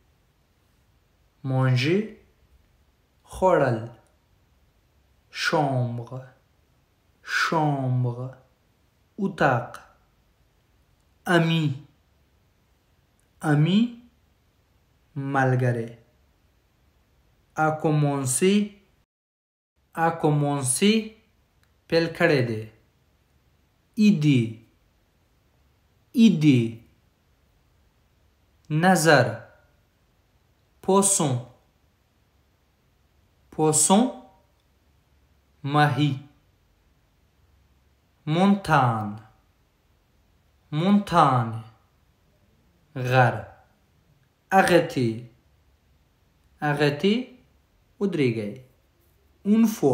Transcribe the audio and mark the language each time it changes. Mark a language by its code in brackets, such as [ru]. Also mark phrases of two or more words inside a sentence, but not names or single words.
[fr] manger, خوړل chambre, chambre, اتاق ami, ami, ملګری a commencé [ps] پیل کړی دی [fr] idée, idée, نظر poisson, poisson, ماهی montagne, montagne, غر arrêter, arrêter, ودرېږئ une